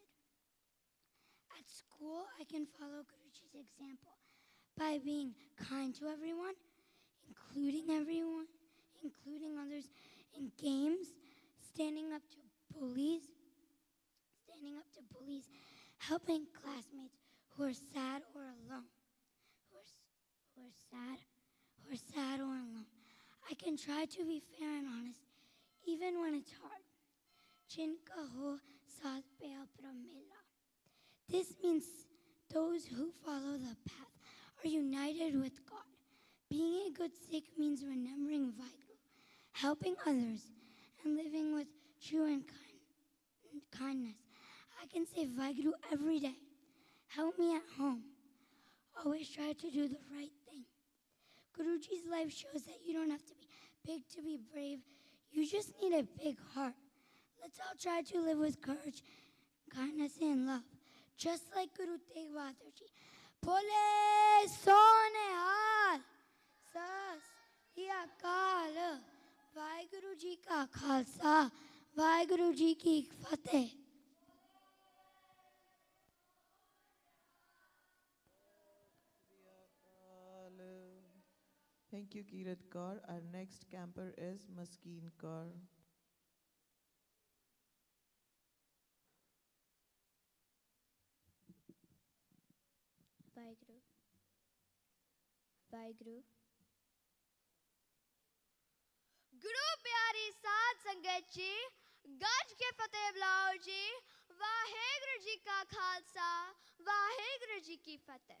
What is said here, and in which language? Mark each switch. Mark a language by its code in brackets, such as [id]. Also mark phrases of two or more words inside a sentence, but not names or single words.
[en] At school, I can follow Guruji's example by being kind to everyone, including others in games, standing up to bullies, helping classmates who are sad or alone, I can try to be fair and honest, even when it's hard. [pa] ਜਿਨਕਾ ਹੋ ਸਾਥ ਪੇ ਅਪਨਾ ਮਿਲਾ. [en] This means those who follow the path are united with God. Being a good Sikh means remembering Vaheguru, helping others, and living with true and kindness. I can say Vaheguru every day. Help me at home. Always try to do the right thing. Guruji's life shows that you don't have to be big to be brave. You just need a big heart. Let's all try to live with courage, kindness, and love, just like Guru Tegh Bahadur Ji. [pa] ਬੋਲੇ ਸੋਨੇਹਲ, ਸਸ ਹੀ ਅਕਾਲ, ਵਾਹਿਗੁਰੂ ਜੀ ਕਾ ਖ਼ਾਲਸਾ, ਵਾਹਿਗੁਰੂ ਜੀ ਕੀ ਫ਼ਤਿਹ. [en] Thank you, Kirat Kaur. Our next camper is Maskeen Kaur. Vaheguru. Vaheguru. [pa] ਗੁਰੂ ਪਿਆਰੀ ਸਾਧ ਸੰਗਤ ਜੀ, ਗੱਜ ਕੇ ਫ਼ਤਿਹ ਬੁਲਾਓ ਜੀ, ਵਾਹਿਗੁਰੂ ਜੀ ਕਾ ਖ਼ਾਲਸਾ, ਵਾਹਿਗੁਰੂ ਜੀ ਕੀ ਫ਼ਤਿਹ.